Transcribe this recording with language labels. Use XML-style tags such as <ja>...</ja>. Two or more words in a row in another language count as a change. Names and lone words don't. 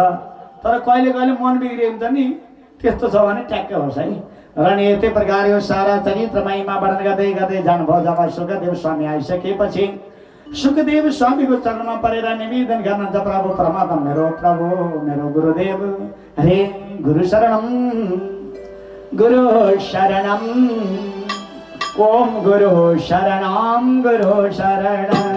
<ne>तर कहिले कहिले मन बिग्रिन्छ नि, त्यस्तो छ भने ट्याक्क होस् है। र नि यस्तै प्रकार यो सारा चरित्र महिमा वर्णन गर्दै गर्दै जानुभयो। जब सुखदेव स्वामी आइसकेपछि सुखदेव स्वामीको चरणमा परेर निवेदन गर्न जब प्रभु परमात्मा मेरो प्रभु मेरो गुरुदेव हरे</ne> <sa>गुरु शरणम गुरु शरणम</sa> <ne>ओम गुरु शरणम गुरु शरणम</ne>